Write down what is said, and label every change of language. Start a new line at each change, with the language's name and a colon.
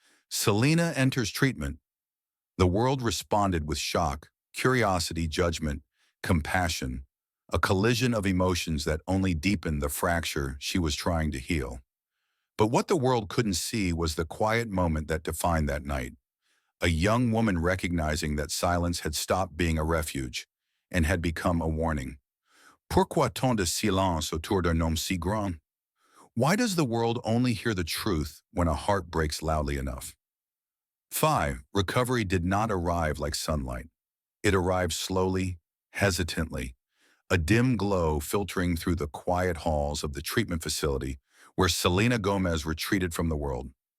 English: Selena enters treatment. The world responded with shock, curiosity, judgment, compassion, a collision of emotions that only deepened the fracture she was trying to heal. But what the world couldn't see was the quiet moment that defined that night. A young woman recognizing that silence had stopped being a refuge and had become a warning.
French: Pourquoi tant de silence autour d'un homme si grand?
English: Why does the world only hear the truth when a heart breaks loudly enough? 5. Recovery did not arrive like sunlight. It arrived slowly, hesitantly, a dim glow filtering through the quiet halls of the treatment facility where Selena Gomez retreated from the world.